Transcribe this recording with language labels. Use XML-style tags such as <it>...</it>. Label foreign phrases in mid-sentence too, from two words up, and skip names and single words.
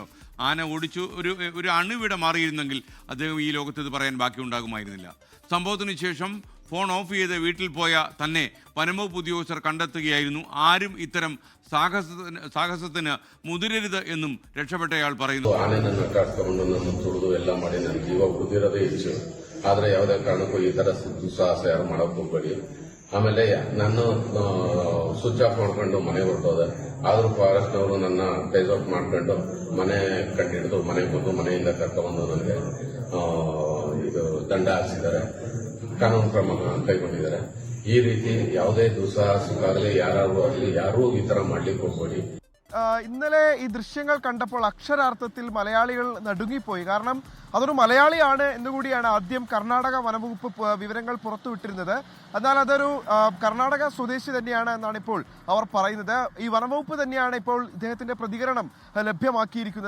<ml>ആന ഓടിച്ചു ഒരു അണുവിട മാറിയിരുന്നെങ്കിൽ അദ്ദേഹം ഈ ലോകത്ത് ഇത് പറയാൻ ബാക്കിയുണ്ടാകുമായിരുന്നില്ല. സംഭവത്തിന് ശേഷം ഫോൺ ഓഫ് ചെയ്ത് വീട്ടിൽ പോയ തന്നെ വനംവകുപ്പ് ഉദ്യോഗസ്ഥർ കണ്ടെത്തുകയായിരുന്നു. ആരും ഇത്തരം സാഹസത്തിന് മുതിരരുത് എന്നും രക്ഷപ്പെട്ടയാൾ പറയുന്നു.</ml> <kn>ಎಲ್ಲ ಮಾಡಿ ನನ್ನ ಜೀವ ಉಳಿದಿರೋದೇ ಹೆಚ್ಚು. ಆದ್ರೆ ಯಾವುದೇ ಕಾರಣಕ್ಕೂ ಈ ತರ ದುಸ್ಸಾಹಸ ಯಾರು ಮಾಡಕ್ ಹೋಗ್ಬೇಡಿ. ಆಮೇಲೆ ನಾನು</kn> <en>switch off</en> <kn>ಮಾಡ್ಕೊಂಡು ಮನೆ ಹೊರಟೋದೆ. ಆದ್ರೂ ಫಾರೆಸ್ಟ್ ಅವರು ನನ್ನ</kn> <en>tes out</en> <kn>ಮಾಡ್ಕೊಂಡು ಮನೆ ಕಂಡಿಡಿದು ಮನೆಗೆ ಬಂದು ಮನೆಯಿಂದ ಕರ್ಕೊಂಡ್ಬಂದು ನನಗೆ ಇದು ದಂಡ ಹಾಕ್ಸಿದ್ದಾರೆ, ಕಾನೂನು ಕ್ರಮ ಕೈಗೊಂಡಿದ್ದಾರೆ. ಈ ರೀತಿ ಯಾವುದೇ ದುಸ್ಸಾಹಸಕ್ಕಾಗಲಿ ಯಾರಾದ್ರೂ ಆಗಲಿ ಯಾರೂ ಈ ತರ ಮಾಡ್ಲಿಕ್ಕೆ ಹೋಗ್ಬೇಡಿ.</kn> <ml>ഇന്നലെ ഈ ദൃശ്യങ്ങൾ കണ്ടപ്പോൾ അക്ഷരാർത്ഥത്തിൽ മലയാളികൾ നടുങ്ങിപ്പോയി. കാരണം അതൊരു മലയാളിയാണ് എന്നുകൂടിയാണ് ആദ്യം കർണാടക വനംവകുപ്പ് വിവരങ്ങൾ പുറത്തുവിട്ടിരുന്നത്. എന്നാൽ അതൊരു കർണാടക സ്വദേശി തന്നെയാണ് എന്നാണ് ഇപ്പോൾ അവർ പറയുന്നത്. ഈ വനംവകുപ്പ് തന്നെയാണ് ഇപ്പോൾ ഇദ്ദേഹത്തിന്റെ പ്രതികരണം ലഭ്യമാക്കിയിരിക്കുന്നത്.</ml>